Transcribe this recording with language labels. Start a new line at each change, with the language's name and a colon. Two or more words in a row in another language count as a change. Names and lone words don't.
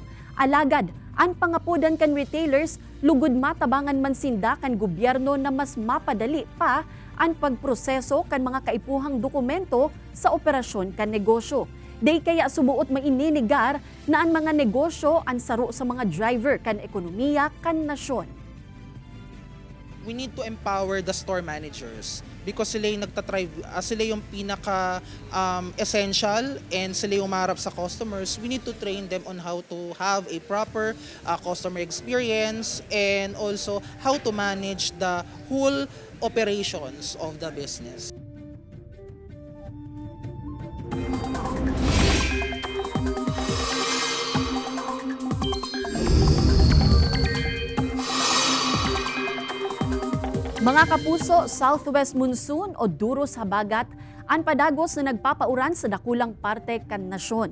Bikol: Alagad, ang pangapudan kan retailers, lugod matabangan man sinda kan gobyerno na mas mapadali pa ang pagproseso kan mga kaipuhang dokumento sa operasyon kan negosyo. Day kaya subuot maininigar na ang mga negosyo ang saro sa mga driver kan ekonomiya kan nasyon.
English: We need to empower the store managers because
Filipino: sila yung sila yung pinaka essential
English: and
Filipino: sila yung umarap sa
English: customers. We need to train them on how to have a proper customer experience and also how to manage the whole operations of the business.
Bikol: Mga kapuso,
English: southwest monsoon
Bikol: o duros habagat ang padagos na nagpapauran sa dakulang parte kan nasyon.